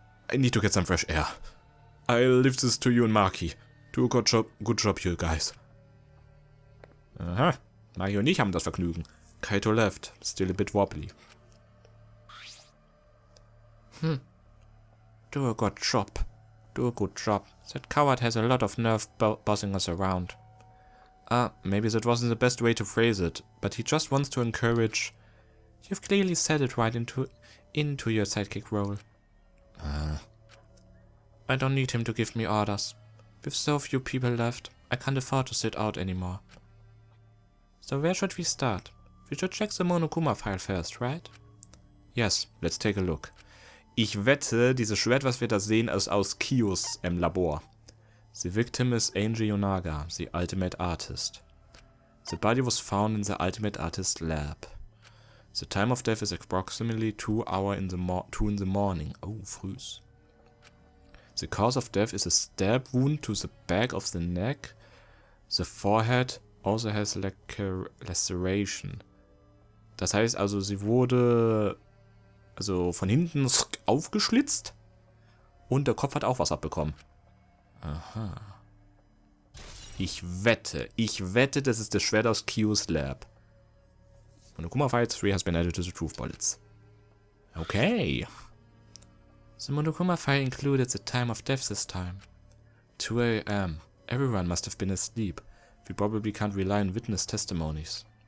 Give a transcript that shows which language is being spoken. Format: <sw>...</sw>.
<en>I need to get some fresh air. I'll leave this to you and Maki. Do a good job, you guys.</en> <de>Aha, Maki und ich haben das Vergnügen.</de> <en>Kaito left, still a bit wobbly. Do a good job. Do a good job. That coward has a lot of nerve bossing us around. Maybe that wasn't the best way to phrase it, but he just wants to encourage. You've clearly said it right into your sidekick role. I don't need him to give me orders. With so few people left, I can't afford to sit out anymore. So where should we start? We should check the Monokuma file first, right? Yes, let's take a look.</en> <de>Ich wette, dieses Schwert, was wir da sehen, ist aus Kiyos Labor.</de> <en>The victim is Angie Yonaga, the ultimate artist. The body was found in the ultimate artist lab. The time of death is approximately 2 in the morning.</en> <de>Oh, früh.</de> <en>The cause of death is a stab wound to the back of the neck. The forehead also has laceration.</en> <de>Das heißt also, sie wurde von hinten aufgeschlitzt und der Kopf hat auch was abbekommen. Aha. Ich wette, das ist das Schwert aus Kiyos Lab.</de> <en>Monokuma File 3 has been added to the truth bullets. Okay. The Monokuma file included the time of death this time. 2 a.m. Everyone must have been asleep. We probably can't rely on witness testimonies.</en>